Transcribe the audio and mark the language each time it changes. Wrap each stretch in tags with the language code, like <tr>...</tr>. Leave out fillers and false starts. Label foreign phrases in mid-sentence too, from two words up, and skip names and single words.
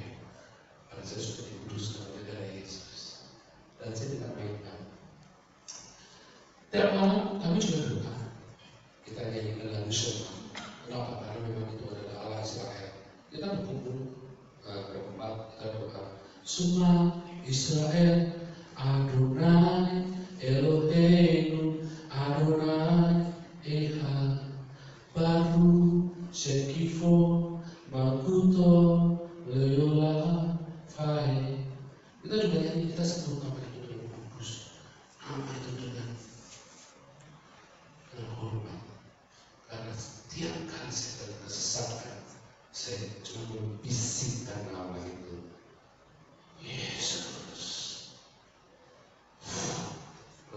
<id>Karena saya sudah dikuduskan oleh darah Yesus. Dan saya tidak mainkan. Tiap malam kami juga doa. Kita nyanyikan lagu Shema. Kenapa? Karena memang itu adalah Allah Israel. Kita berkumpul berempat, kita doa.</id> <he>שמע ישראל יהוה אלהינו יהוה אחד ברוך שם כבוד מלכותו לעולם ועד.</he> <id>Kita juga nyanyi, kita sebut nama itu dengan kudus, nama itu dengan hormat. Karena setiap kali saya tersesatkan, saya cuma membisikkan nama itu, Yesus.</id>